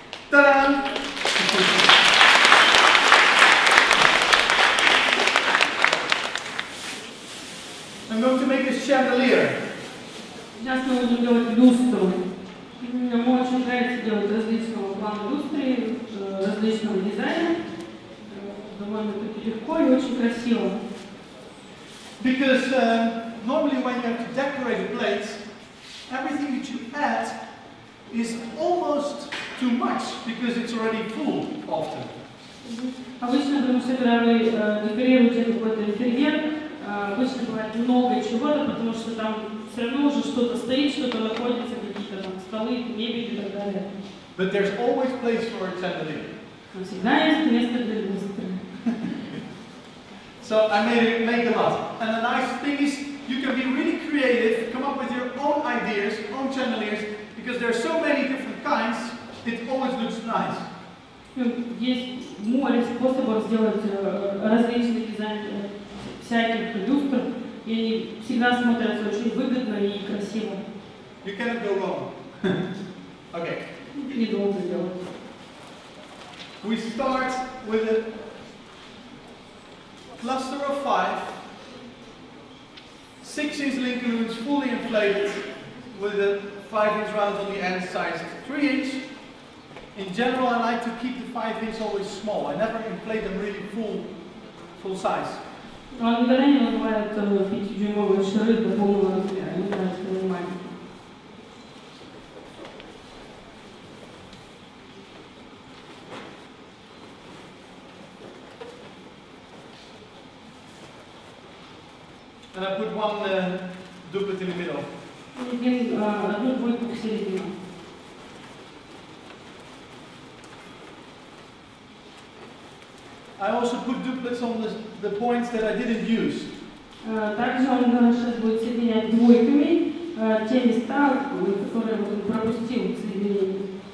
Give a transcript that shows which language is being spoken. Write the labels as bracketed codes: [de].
[en] Ta-da! I'm going to make a chandelier. [ru] Сейчас мы будем делать люстру. Мне очень нравится делать различного плана люстры, различного дизайна. Довольно-таки легко и очень красиво. [en] Because normally when you have to decorate a plate, everything that you add is almost too much because it's already full often. [ru] Обычно, потому что когда вы декорируете какой-то интерьер, обычно бывает много чего-то, потому что там все равно уже что-то стоит, что-то находится, какие-то там столы, мебель и так далее. [en] But there's always place for a chandelier. [ru] Но всегда есть место для люстры. [en] So I make a lot. And the nice thing is you can be really creative, come up with your own ideas, own chandeliers, because there are so many different kinds, it always looks nice. [ru] Есть море способов сделать различные дизайны всяких люстр, и они всегда смотрятся очень выгодно и красиво. [en] You cannot go wrong. Okay. [ru] Недолго делать. [en] We start with a cluster of 5, 6-inch Lincoln fully inflated with a 5-inch round on the end size 3-inch. In general, I like to keep the 5-inch always small. I never inflate them really full size. [ru] Он никогда не называет 5-дюймовые шары до полного размера, не нравится понимание. [en] And I put one doublet in the middle. [ru] Одну двойку посередине. [en] I also put doublets on the points that I didn't use. [ru] Также он сейчас будет соединять двойками те места, которые он пропустил в соединении.